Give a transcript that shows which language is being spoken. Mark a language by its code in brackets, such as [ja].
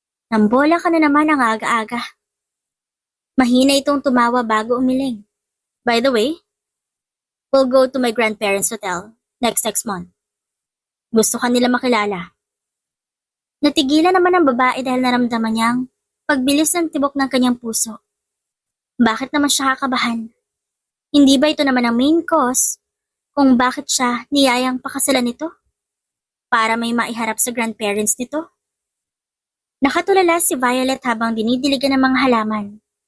[tl] Nambola ka na naman ang aga-aga. Mahina itong tumawa bago umiling. [en] By the way, we'll go to my grandparents' hotel next month. [tl] Gusto ka nila makilala. Natigilan naman ang babae dahil naramdaman niyang pagbilis ng tibok ng kanyang puso. Bakit naman siya kakabahan? Hindi ba ito naman ang main cause kung bakit siya niyayang pakasalan nito? Para may maiharap sa grandparents nito? Nakatulala si Violet habang dinidiligan ng mga halaman.